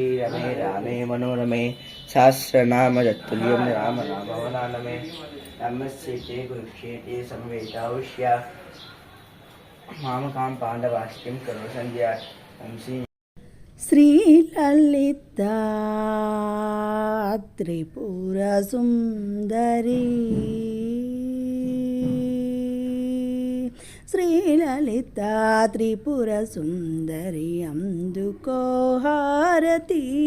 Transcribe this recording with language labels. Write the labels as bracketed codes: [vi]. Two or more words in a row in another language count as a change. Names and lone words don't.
[sa] रमे रामे मनोरमे सहस्रनाम तत्तुल्यं राम नाम वनानमे नमस्ते कुरुक्षेत्रे समवेतावश्य मामकां पाण्डवास्तिं करो संध्या [te] శ్రీలలితా త్రిపుర సుందరి శ్రీలలితా త్రిపుర సుందరి అందుకో హారతి